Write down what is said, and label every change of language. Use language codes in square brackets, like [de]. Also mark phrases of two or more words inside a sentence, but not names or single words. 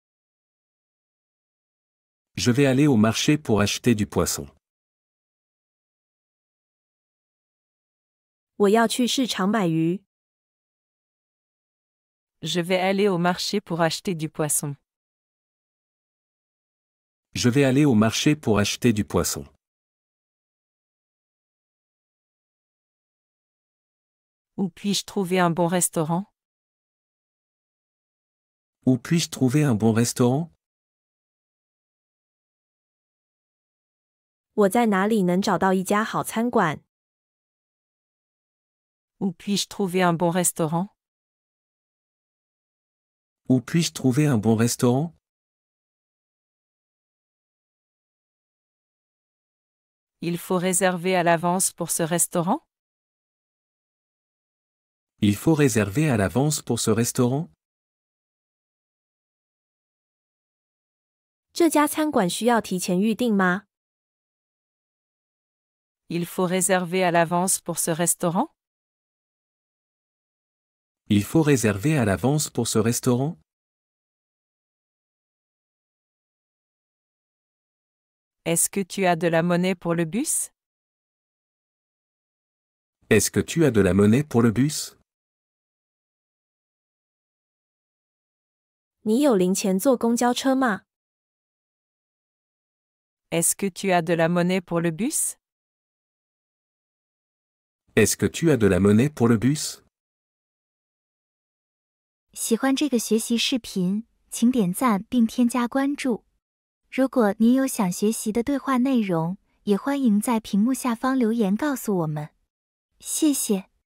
[fr] Je vais aller au marché pour acheter du poisson. [zh] 我要去市场买鱼。 [fr] Je vais aller au marché pour acheter du poisson. Je vais aller au marché pour acheter du poisson. Où puis-je trouver un bon restaurant? Où puis-je trouver un bon restaurant? [zh] 我在哪里能找到一家好餐馆？ [fr] Où puis-je trouver un bon restaurant? Où puis-je trouver un bon restaurant? Il faut réserver à l'avance pour ce restaurant? Il faut réserver à l'avance pour ce restaurant? [zh] 这家餐馆需要提前预订吗？ [fr] Il faut réserver à l'avance pour ce restaurant? Il faut réserver à l'avance pour ce restaurant? Est-ce que tu as de la monnaie pour le bus? Est-ce que tu as de la monnaie pour le bus? [zh] 你有零钱坐公交车吗？ [fr] Est-ce que tu as de la monnaie pour le bus? Est-ce que tu as de la monnaie pour le bus? [zh] 喜欢这个学习视频，请点赞并添加关注。如果您有想学习的对话内容，也欢迎在屏幕下方留言告诉我们。谢谢。